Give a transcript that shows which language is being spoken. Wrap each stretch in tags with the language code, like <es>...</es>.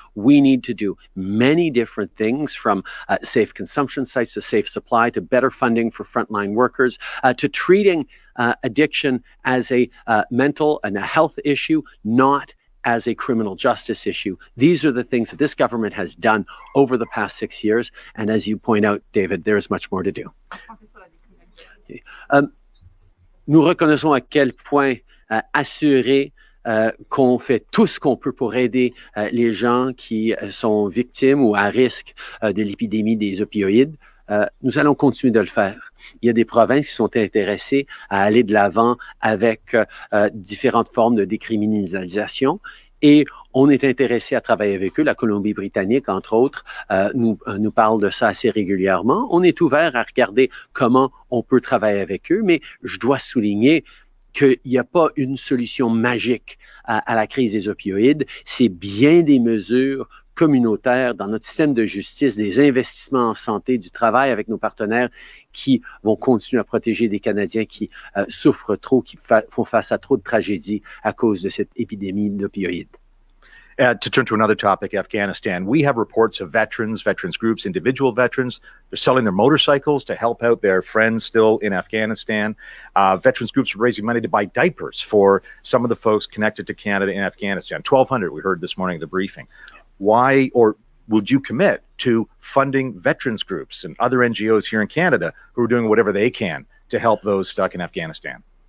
<en>We need to do many different things, from safe consumption sites to safe supply, to better funding for frontline workers, to treating addiction as a mental and a health issue, not as a criminal justice issue. These are the things that this government has done over the past 6 years. And as you point out, David, there is much more to do.</en> <fr>Nous reconnaissons à quel point assurer qu'on fait tout ce qu'on peut pour aider les gens qui sont victimes ou à risque de l'épidémie des opioïdes. Nous allons continuer de le faire. Il y a des provinces qui sont intéressées à aller de l'avant avec différentes formes de décriminalisation, et on est intéressé à travailler avec eux. La Colombie-Britannique, entre autres, nous parle de ça assez régulièrement. On est ouvert à regarder comment on peut travailler avec eux, mais je dois souligner qu'il n'y a pas une solution magique à la crise des opioïdes. C'est bien des mesures communautaires dans notre système de justice, des investissements en santé, du travail avec nos partenaires qui vont continuer à protéger des Canadiens qui souffrent trop, qui font face à trop de tragédies à cause de cette épidémie d'opioïdes.</fr> <en>To turn to another topic, Afghanistan, we have reports of veterans groups, individual veterans. They're selling their motorcycles to help out their friends still in Afghanistan. Veterans groups are raising money to buy diapers for some of the folks connected to Canada in Afghanistan. 1,200, we heard this morning at the briefing. Why, or would you commit to funding veterans groups and other NGOs here in Canada who are doing whatever they can to help those stuck in Afghanistan?</en>